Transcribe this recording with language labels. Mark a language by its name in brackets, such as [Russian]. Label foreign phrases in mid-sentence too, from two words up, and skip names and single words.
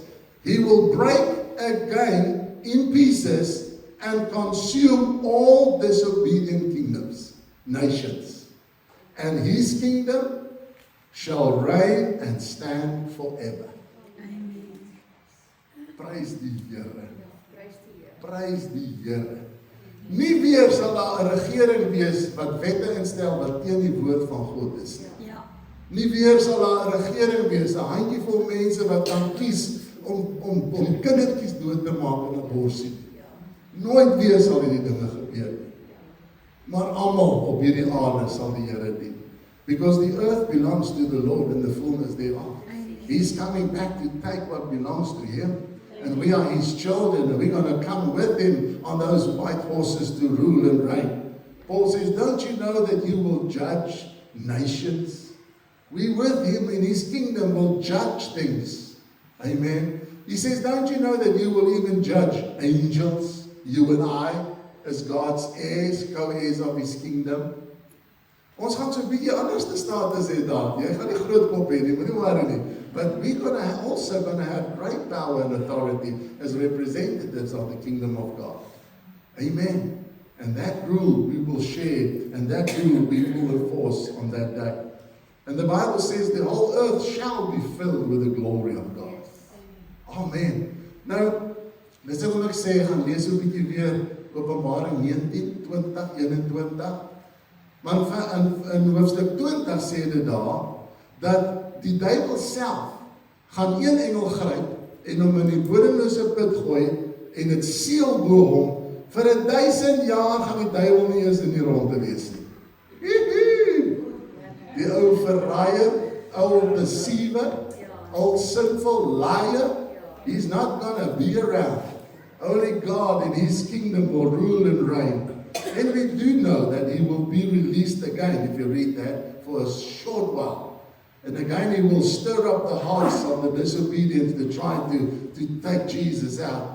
[English] He will break again in pieces and consume all disobedient kingdoms, nations. And his kingdom shall reign and stand forever. Amen. Praise [Afrikaans] die Here. Prys die Here. Nie weer sal daar 'n regering wees wat wette instel wat teen die woord van God is nie. Ja. Nie weer sal daar 'n regering wees, 'n handjievol mense wat kan kies om kindertjies dood te maak in 'n borsie. Nooit weer sal hierdie dinge gebeur nie. Maar almal op hierdie aarde sal die Here dien. [English] Because the earth belongs to the Lord and the fullness thereof. He's coming back to take what belongs to him. And we are his children, and we're going to come with him on those white horses to rule and reign. Paul says, don't you know that you will judge nations? We with him in his kingdom will judge things. Amen. He says, don't you know that you will even judge angels, you and I, as God's heirs, co-heirs of his kingdom? [Afrikaans] Ons gaan so 'n bietjie anders te staan as hy daar. Jy gaan nie groot kop hê nie, moenie worry nie. [English] But we're also going to have great power and authority as representatives of the kingdom of God. Amen. And that rule we will share, and that rule we will enforce on that day. And the Bible says the whole earth shall be filled with the glory of God. Amen. [Afrikaans] Nou, dis wat ek sê, gaan lees 'n bietjie weer Openbaring 19, 20, 21. Maar in hoofstuk 20 sê dit daar, dat die duiwel self gaan een engel gryp en hom in die bodemlose put gooi en dit seël bo hom. Vir 1000 jaar gaan die duiwel nie eens in die ronde wees nie. Die ou verraaier, ou [English] deceiver, old sinful liar, he's not gonna be around. Only God in his kingdom will rule and reign. And we do know that he will be released again, if you read that, for a short while. And again he will stir up the hearts of the disobedient to try to take Jesus out.